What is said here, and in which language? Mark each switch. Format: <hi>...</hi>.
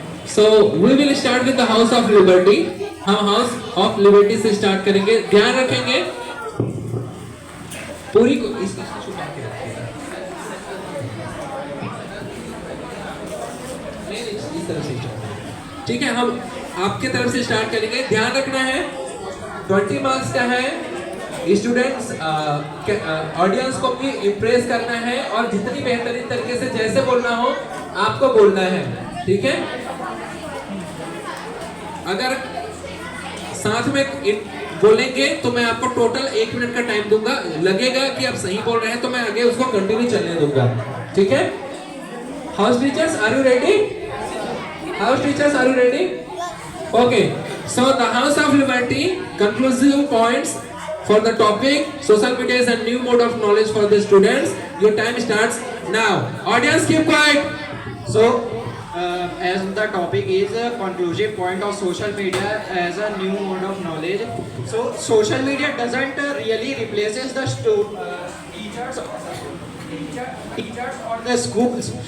<en>So we will start with the House of Liberty.</en> <hi>हम House of Liberty से start करेंगे। ध्यान रखेंगे पूरी को इसको छुपा के रखिएगा। नहीं, इस तरफ से स्टार्ट। ठीक है, हम आपके तरफ से स्टार्ट करेंगे। ध्यान रखना है 20 मार्क्स का है। स्टूडेंट्स ऑडियंस को भी इम्प्रेस करना है और जितनी बेहतरीन तरीके से जैसे बोलना हो आपको बोलना है। ठीक है, अगर साथ में बोलेंगे तो मैं आपको टोटल 1 मिनट का टाइम दूंगा। लगेगा कि आप सही बोल रहे हैं तो मैं आगे उसको कंटिन्यू चलने दूंगा। ठीक है,</hi> <en>House teachers are you ready? House teachers are you ready? Okay, so the house of liberty conclusive points for the topic social media is a new mode of knowledge for the students. Your time starts now. Audience, keep quiet. So, as the topic is a conclusive point of social media as a new mode of knowledge. So, social media doesn't really replaces the teachers or the schools.</en>